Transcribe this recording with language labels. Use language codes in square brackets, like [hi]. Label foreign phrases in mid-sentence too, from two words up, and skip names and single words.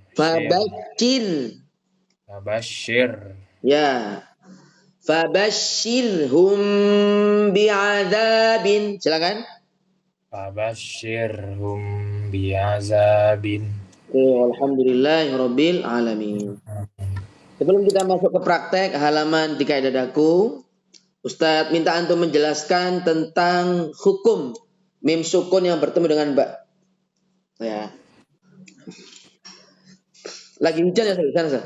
[ar] فبشر. Ya. فبشرهم بعذاب. [id] Silakan. [ar] فبشرهم بعذاب. الحمد لله رب العالمين. [id] Sebelum kita masuk ke praktek halaman di Kaidah Daku, Ustadz minta antum menjelaskan tentang hukum [ar] ميم سكون [id] yang bertemu dengan ba. Ya. Lagi hujan ya di sana?